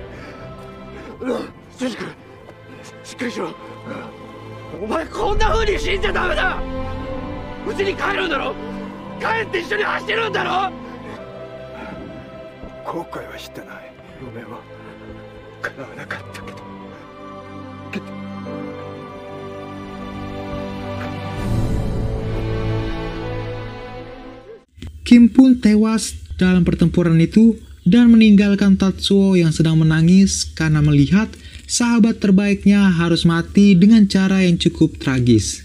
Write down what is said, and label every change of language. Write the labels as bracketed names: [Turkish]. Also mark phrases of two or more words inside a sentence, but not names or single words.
[Japanese] ジュジ君、しっかりしろ。お前こんな風に死んじゃダメだ。うちに帰るんだろ。帰って一緒に走るんだろ。後悔はしてない。夢は叶わなかったけど。 [Indonesian] Kim pun tewas dalam pertempuran itu dan meninggalkan Tatsuo yang sedang menangis karena melihat sahabat terbaiknya harus mati dengan cara yang cukup tragis.